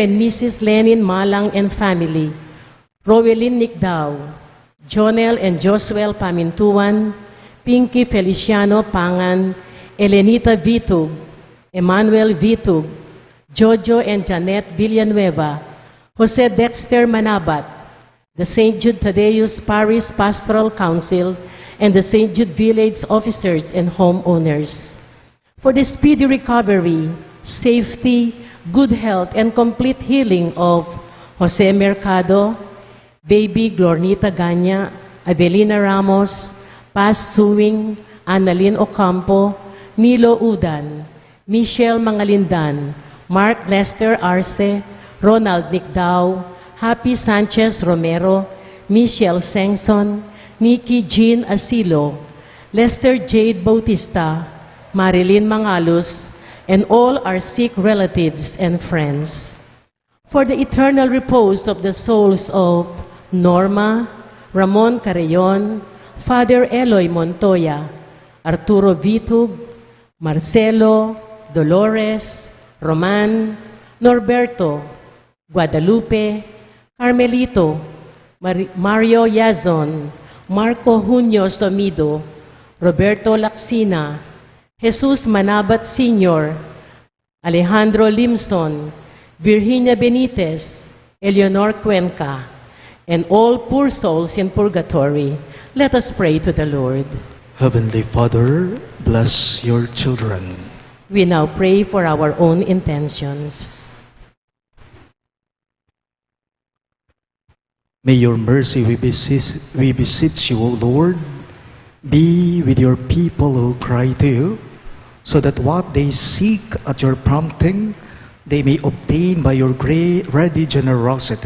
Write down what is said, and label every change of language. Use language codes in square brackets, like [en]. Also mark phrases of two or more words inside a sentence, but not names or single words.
[en] and Mrs. Lenin Malang and family, Rowelyn Nicdao, Jonel and Josuel Pamintuan, Pinky Feliciano Pangan, Elenita Vitug, Emmanuel Vitug, Jojo and Janet Villanueva, Jose Dexter Manabat, the St. Jude Thaddeus Parish Pastoral Council, and the St. Jude Village officers and homeowners, for the speedy recovery, safety, good health, and complete healing of Jose Mercado, Baby Glornita Ganya, Avelina Ramos, Paz Suwing, Annalyn Ocampo, Nilo Udan, Michelle Mangalindan, Mark Lester Arce, Ronald Nicdao, Happy Sanchez Romero, Michelle Sengson, Nikki Jean Asilo, Lester Jade Bautista, Marilyn Mangalus, and all our sick relatives and friends, for the eternal repose of the souls of Norma, Ramon Carreon, Father Eloy Montoya, Arturo Vitug, Marcelo, Dolores, Roman, Norberto, Guadalupe, Carmelito, Mario Yazon, Marco Junio Somido, Roberto Laxina, Jesus Manabat Sr., Alejandro Limson, Virginia Benitez, Eleonor Cuenca, and all poor souls in purgatory. Let us pray to the Lord. Heavenly Father, bless your children. We now pray for our own intentions. May your mercy, we beseech you, O Lord, be with your people who cry to you, so that what they seek at your prompting, they may obtain by your great ready generosity.